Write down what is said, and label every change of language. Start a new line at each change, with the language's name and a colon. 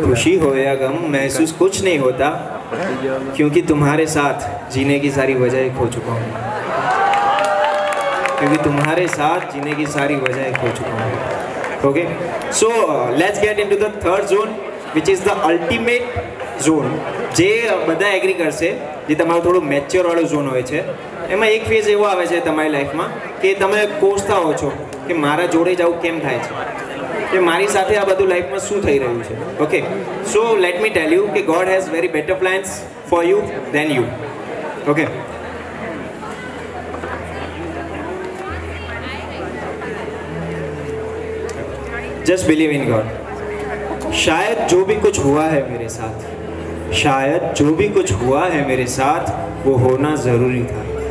Hindi: खुशी हो या गम महसूस कुछ नहीं होता, क्योंकि तुम्हारे साथ जीने की सारी वजह खो चुका हूँ. क्योंकि तुम्हारे साथ जीने की सारी वजह खो चुका हूँ.
English: Okay, so let's get into the third zone, which is the ultimate zone.
Gujarati: જે બધા એગ્રી કરશે, જે તમારો થોડો મેચ્યોરવાળો ઝોન હોય છે, એમાં એક ફેઝ એવો આવે છે તમારી લાઈફમાં કે તમે કોસતા હો છો કે મારા જોડે જવું કેમ થાય છે, કે મારી સાથે આ બધું લાઈફમાં શું થઈ રહ્યું છે.
English: Okay, so let me tell you કે God has very better plans for you than you.
Hindi: Okay, just believe in God. शायद जो भी कुछ हुआ है मेरे साथ, शायद जो भी कुछ हुआ है मेरे साथ वो होना ज़रूरी था।